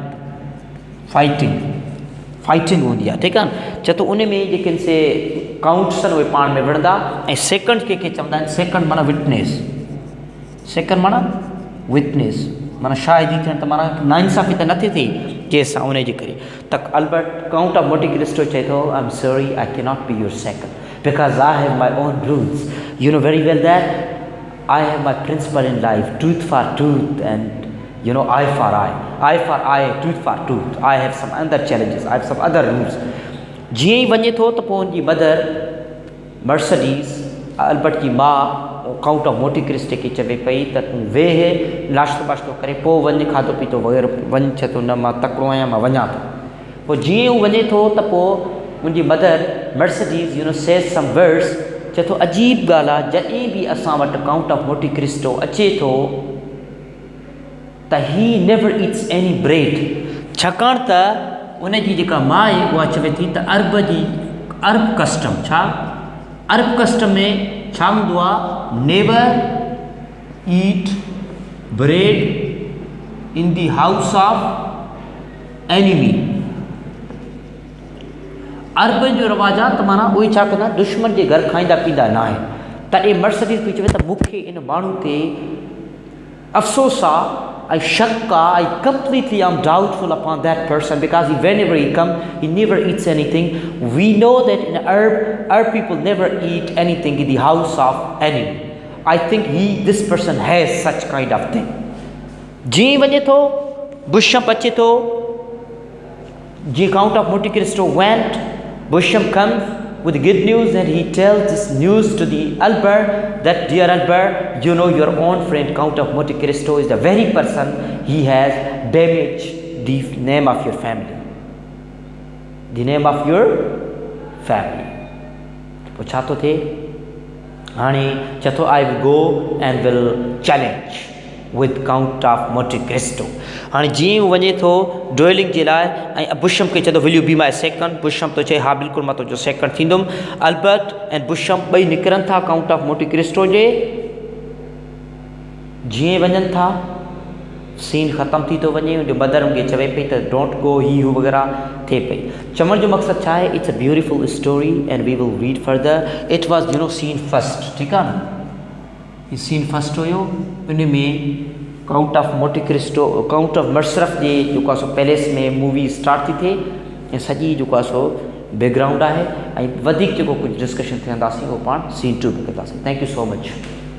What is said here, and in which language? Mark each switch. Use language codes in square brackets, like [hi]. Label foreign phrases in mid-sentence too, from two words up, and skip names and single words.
[sd] फाइटिंग हूंदी आहे ठीकु आहे न चए थो उन में जेके से काउंट्स आहिनि उहे पाण में विढ़ंदा ऐं सेकंड कंहिंखे चवंदा आहिनि सेकंड माना विटनेस माना शाहिदी थियण त माना नाइंसाफ़ी त नथी थिए कंहिंसां उनजे करे त अल्बर्ट काउंट ऑफ मोंटे क्रिस्टो चए थो [en] I am sorry I cannot be your second because I have my own rules you know very well that I have my principle in life truth for truth and eye for eye, tooth for tooth. I have some other challenges, I have some other rules. [sd] जीअं ई वञे थो त पोइ हुनजी मदर मर्सडीज़ अल्बर्ट जी माउ काउंट ऑफ मोंटे क्रिस्टो खे चवे पई त तूं वेह नाश्तो वाश्तो करे पोइ वञु खाधो पीतो वग़ैरह वञु चए थो न मां तकिड़ो आहियां मां वञा थो पोइ जीअं हू वञे थो त पोइ मुंहिंजी मदर मर्सडीज़ [en] says some words [sd] चए थो अजीब ॻाल्हि आहे जॾहिं बि असां वटि काउंट ऑफ मोंटे क्रिस्टो अचे थो त [en] he never eats any bread [sd] छाकाणि त उनजी जेका माउ आहे उहा चवे थी त [en] Arab custom [sd] में छा हूंदो आहे [en] never eat bread in the house of enemy. [sd] अरबन जो रवाजात माना उहे छा कंदा दुश्मन जे घर खाईंदा पींदा न आहे. तॾहिं मर्सिडीज़ पई चवे त मूंखे इन माण्हू ते अफ़सोस आहे ऐं शक आहे ऐं [en] completely I'm doubtful upon that person because whenever he come he never eats anything. We know that in Arab people never eat anything in the house of enemy. I think this person has such kind of thing. [sd] जीअं वञे थो बुशम अचे थो, जीअं [en] Count of Monte Cristo went, Busham comes with good news and he tells this news to the Albert that, dear Albert, you know your own friend Count of Monte Cristo is the very person he has damaged the name of your family. The name of your family. [sd] पोइ छा थो थिए हाणे चए थो [en] I will go and will challenge with Count of Monte Cristo. [sd] हाणे जीअं वञे थो ड्यूलिंग जे लाइ ऐं बुशम खे चए थो [en] will you be my second. [sd] बुशम थो चए हा बिल्कुलु मां तुंहिंजो सेकंड थींदुमि. अल्बर्ट ऐं बुशम ॿई निकिरनि था काउंट ऑफ मोंटे क्रिस्टो जे. जीअं वञनि था सीन ख़तमु थी थो वञे. उनजो मदर उनखे चवे पई त [en] don't go [sd] ही हू वग़ैरह थिए पई. चवण जो मक़सदु छा आहे [en] it's a beautiful story and we will read further. it was scene first. [sd] ठीकु आहे न, हीउ [en] scene first [sd] हुयो. उन में काउंट ऑफ मोंटे क्रिस्टो काउंट ऑफ मशरफ जे जेको आहे सो पैलेस में [en] movie start [sd] थी थिए ऐं सॼी जेको आहे सो बैकग्राउंड आहे ऐं वधीक जेको कुझु डिस्कशन थियंदासीं उहो पाण सीन 2 में कंदासीं. [en] thank you so much.